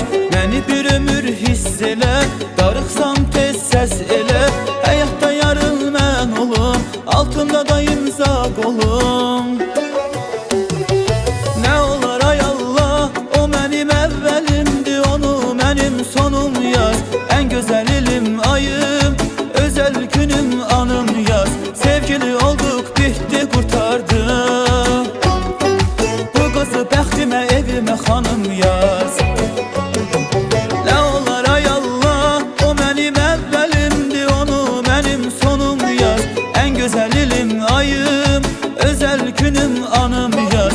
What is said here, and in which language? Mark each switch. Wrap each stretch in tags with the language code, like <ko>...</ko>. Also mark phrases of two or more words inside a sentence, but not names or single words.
<az>Məni bir ömür hiss elə, darıxsam tez səs elə. Həyatda yarın mən olum, altında da imza qolum. Nə olar ay Allah, o mənim əvvəlimdir, onu mənim sonum yaz. Ən gözəl ilim ayım, özel günüm anım yaz.</az> <tr>Sevgili olduk bitti kurtardı,</tr> <az>bu kızı bəxtimə evimə xanım yaz. Nə olar ay Allah, o mənim əvvəlimdir, onu mənim sonum yaz. Ən gözəl ilim ayım, özel günüm anım yaz.</az>